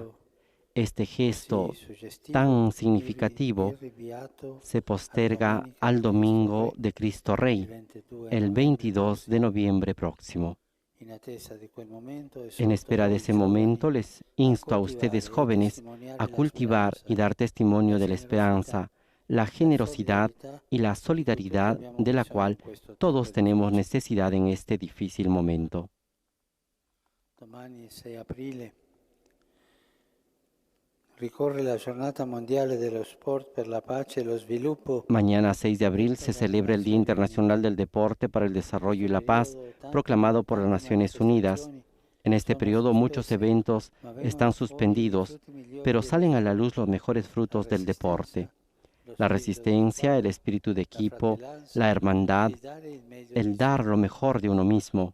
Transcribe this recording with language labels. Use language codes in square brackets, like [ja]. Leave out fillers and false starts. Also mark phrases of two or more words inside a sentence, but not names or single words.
[es] Este gesto tan significativo se posterga al Domingo de Cristo Rey, el 22 de noviembre próximo. En espera de ese momento, les insto a ustedes jóvenes a cultivar y dar testimonio de la esperanza, la generosidad y la solidaridad de la cual todos tenemos necesidad en este difícil momento. [it] Ricorre la Giornata Mondiale dello Sport per la Pace e lo Sviluppo. [es] Mañana 6 de abril se celebra el Día Internacional del Deporte para el Desarrollo y la Paz, proclamado por las Naciones Unidas. En este periodo muchos eventos están suspendidos, pero salen a la luz los mejores frutos del deporte. La resistencia, el espíritu de equipo, la hermandad, el dar lo mejor de uno mismo.